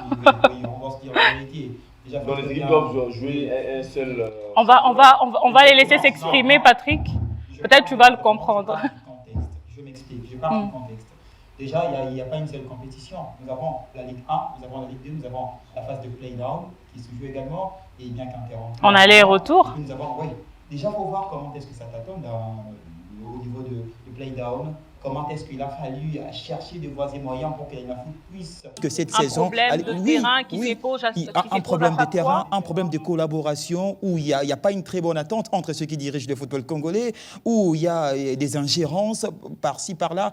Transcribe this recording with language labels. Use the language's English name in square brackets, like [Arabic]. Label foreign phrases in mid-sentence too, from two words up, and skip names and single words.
[French] Oui, on va se dire la vérité. Déjà, Donc les équipes doivent jouer un seul... On va les laisser s'exprimer, Patrick. Peut-être tu vas le comprendre. Je m'explique, je parle du contexte. Déjà, il n'y a pas une seule compétition. Nous avons la Ligue 1, nous avons la Ligue 2, nous avons la phase de play-down qui se joue également, et bien qu'interrompu. En aller-retour. Nous avons, oui. Déjà, il faut voir comment est-ce que ça t'attend au niveau de play-down. Comment est-ce qu'il a fallu chercher de voies et moyens pour que la foot puisse... Que cette saison... Problème de terrain qui s'épose un problème de terrain, un problème de collaboration où il n'y a pas une très bonne attente entre ceux qui dirigent le football congolais, où il y a des ingérences par-ci, par-là.